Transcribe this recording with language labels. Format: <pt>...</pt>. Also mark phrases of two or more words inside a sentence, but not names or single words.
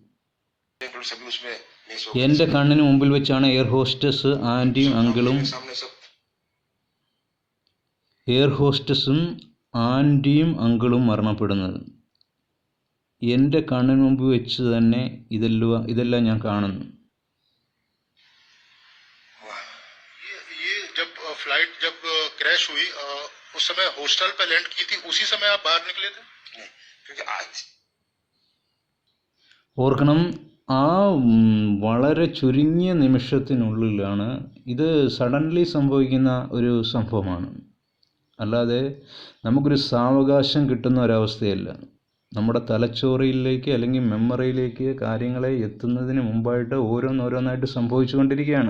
<ml>എൻ്റെ കണ്ണിന് മുമ്പിൽ വെച്ചാണ് എയർ ഹോസ്റ്റസും ആൻറ്റിയും അങ്കിളും മരണപ്പെടുന്നത്. എൻ്റെ കണ്ണിന് മുമ്പ് വെച്ച് തന്നെ ഇതെല്ലാം ഞാൻ കാണുന്നു.</ml> <hi>फ्लाइट जब क्रैश हुई उस समय हॉस्टल पे लैंड की थी, उसी समय आप बाहर निकले थे? क्योंकि आज</hi> <ml>ഓർക്കണം, ആ വളരെ ചുരുങ്ങിയ നിമിഷത്തിനുള്ളിലാണ് ഇത് സഡൻലി സംഭവിക്കുന്ന ഒരു സംഭവമാണ്. അല്ലാതെ നമുക്കൊരു സാവകാശം കിട്ടുന്ന ഒരവസ്ഥയല്ല. നമ്മുടെ തലച്ചോറിലേക്ക് അല്ലെങ്കിൽ മെമ്മറിയിലേക്ക് കാര്യങ്ങളെ എത്തുന്നതിന് മുമ്പായിട്ട് ഓരോന്നോരോന്നായിട്ട് സംഭവിച്ചുകൊണ്ടിരിക്കുകയാണ്.</ml>